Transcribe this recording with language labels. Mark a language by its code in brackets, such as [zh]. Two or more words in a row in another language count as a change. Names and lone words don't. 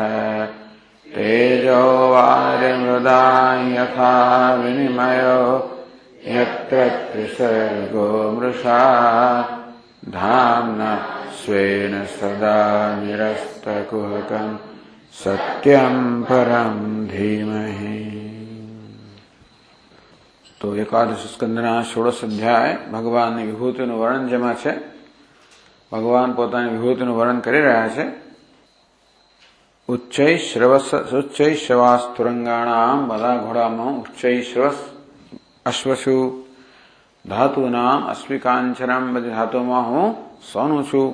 [sa] तेजो वारिमृदां यथा विनिमयो यत्र त्रिसर्गो मृषा धाम्ना स्वेन सदा निरस्तकुहकं सत्यं परं धीमहि। [gu] તો એકાદશ સ્કંધના 16 અધ્યાય ભગવાનની વિભૂતિનું વર્ણન જેમાં છે ભગવાન પોતાની વિભૂતિનું વર્ણન કરી રહ્યા છે। ઉચ્ચૈશ્રવાસ્તુરંગાણામ બધા ઘોડામાં [sa] उच्चैश्रवस अश्वशु धातुनाम अश्विकांचरम [gu] બધી ધાતુમાં હું સોનું છું.